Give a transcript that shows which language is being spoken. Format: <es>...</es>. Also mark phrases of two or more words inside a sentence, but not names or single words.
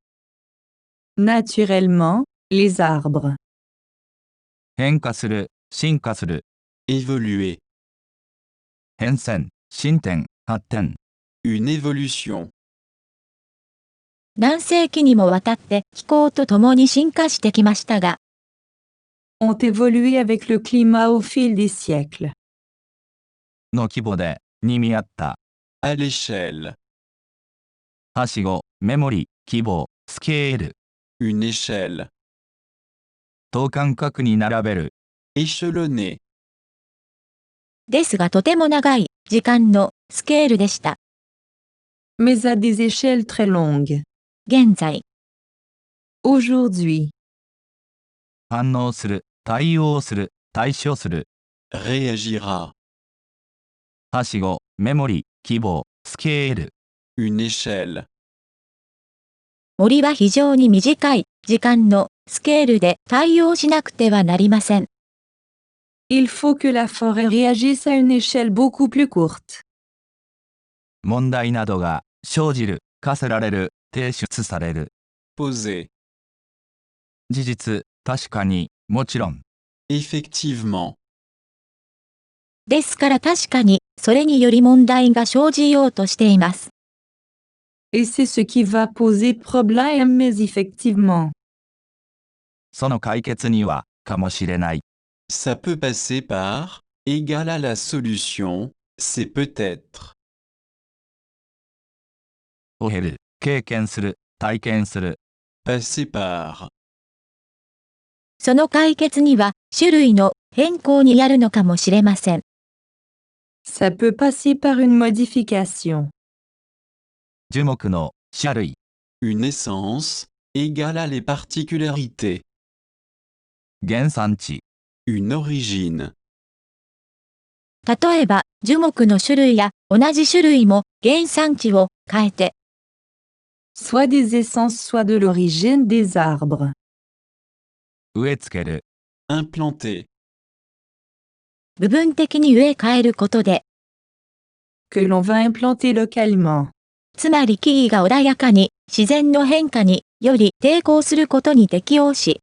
<fr>Naturellement, les arbres.</fr> <ja>変化する、進化する。</ja> <fr>évoluer,</fr> <ja>変遷、進展、発展。</ja> <fr>une évolution,</fr> <ja>何世紀にもわたって気候と共に進化してきましたが、</ja> <fr>Ont évolué avec le climat au fil des siècles.</fr> <ja>の規模で、に見合った。</ja> <fr>à l'échelle,</fr> <ja>はしご、メモリ、規模、スケール。</ja> <fr>une échelle,</fr> <ja>等間隔に並べる。</ja> <fr>échelonner,</fr> <ja>ですがとても長い時間のスケールでした。</ja> <fr>Mais à des échelles très longues.</fr> <ja>現在、</ja> <fr>Aujourd'hui,</fr> <ja>反応する、対応する、対処する。</ja> <fr>réagira,</fr> <ja>はしご、メモリ、規模、スケール。</ja> <fr>une échelle,</fr> <ja>森は非常に短い時間のスケールで対応しなくてはなりません。</ja> <fr>il faut que la forêt réagisse à une échelle beaucoup plus courte.</fr> <ja>問題などが、生じる、課せられる、提出される。</ja> <fr>poser,</fr> <ja>事実、確かに、もちろん。</ja> <fr>effectivement,</fr> <ja>ですから確かにそれにより問題が生じようとしています。</ja> <fr>Et c'est ce qui va poser problème mais effectivement.</fr> <ja>その解決には、かもしれない。</ja> <fr>Ça peut passer par, égale à la solution, c'est peut-être.</fr> <ja>を経る、経験する、体験する。</ja> <fr>Passer par.</fr> <ja>その解決には、種類の変更にやるのかもしれません。</ja> <fr>Ça peut passer par une modification.</fr> <ja>樹木の、種類。</ja> <fr>Une essence, égale à les particularités.</fr> <ja>原産地。</ja> <fr>Une origine.</fr> <ja>例えば、樹木の種類や同じ種類も原産地を変えて、</ja> <fr>Soit des essences soit de l'origine des arbres.</fr> <ja>植え付ける。</ja> <fr>Implanter.</fr> <ja>部分的に植え替えることで、</ja> <fr>Que l'on va implanter localement.</fr> <ja>つまり木々が穏やかに、自然の変化により抵抗することに適応し、</ja>